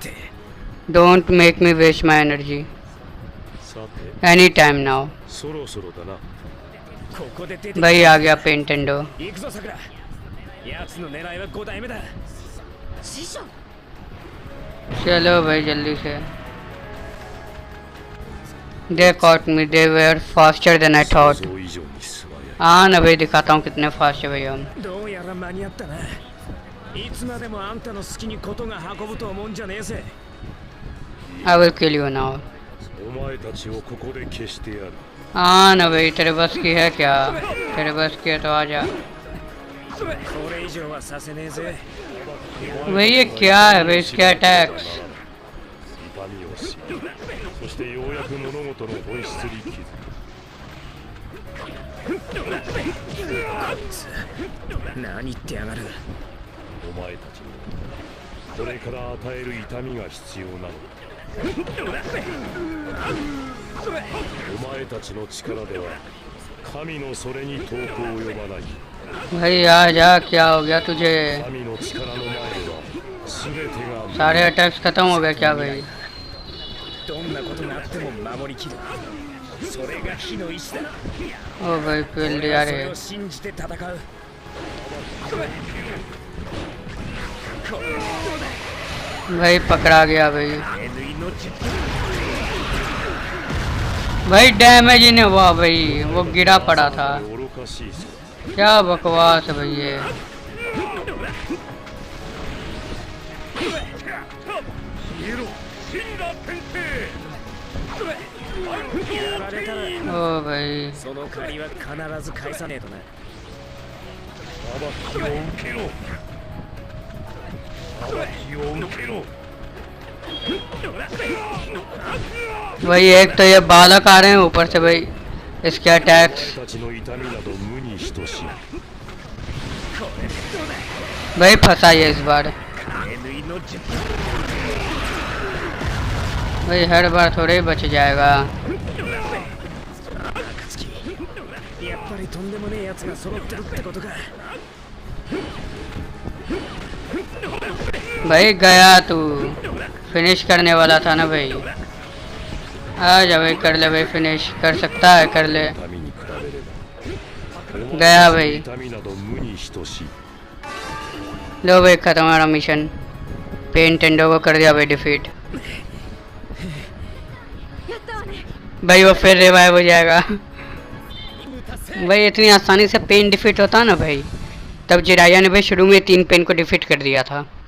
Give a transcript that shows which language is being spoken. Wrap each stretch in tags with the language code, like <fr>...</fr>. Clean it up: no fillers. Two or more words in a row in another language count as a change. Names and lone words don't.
<en>don't make me waste my energy any time now.</en> <hi>भाई आ गया पेंटेंडो। चलो भाई जल्दी से।</hi> <en>They caught me, they were faster than I thought।</en> <hi>हाँ ना भाई दिखाता हूँ कितने फास्ट है भाई हम।</hi> <en>I will kill you now।</en> <hi>हाँ ना भाई तेरे बस की है क्या, तेरे बस की है तो आ जा। भाई ये क्या है भाई इसके अटैक्स।</hi> <ja>そしてようやく物事の本質に気づく。何言ってやがる。お前たちにこれから与える痛みが必要なのだ。お前たちの力では神のそれに遠く及ばない。</ja> <hi>भाई आ जा, क्या हो गया तुझे?</hi> <ja>神の力の前では全てが</ja> <hi>सारे अटैक्स खत्म हो गए क्या भाई?</hi> <ja>どんなことがあっても守りきる。それが火の意志だ。</ja> <hi>ओ भाई फील दिया रे।</hi> <ja>それを信じて戦う。</ja> <hi>भाई पकड़ा गया भाई। भाई डैमेज ही नहीं हुआ भाई, वो गिरा पड़ा था। क्या बकवास है भाई ये। ओ भाई</hi> <ja>その借りは必ず返さねえとな。</ja> <hi>भाई एक तो ये बालक आ रहे हैं ऊपर से भाई इसके अटैक्स। भाई फंसा ये इस बार। भाई हर बार थोड़े ही बच जाएगा।</hi> <ja>やっぱりとんでもねえやつが揃ってるってことか。</ja> <hi>भाई गया तू, फिनिश करने वाला था ना भाई। आ जा भाई, कर ले भाई, फिनिश कर सकता है, कर ले।</hi> <ja>痛みに比べれば</ja> <hi>गया भाई।</hi> <ja>痛みなど無に等しい</ja> <hi>लो भाई, खत्म हमारा मिशन। पेन टेंडो को कर दिया भाई डिफीट। भाई वो फिर रिवाइव हो जाएगा। भाई इतनी आसानी से पेन डिफीट होता ना भाई, तब जिराया ने भाई शुरू में 3 पेन को डिफीट कर दिया था।</hi>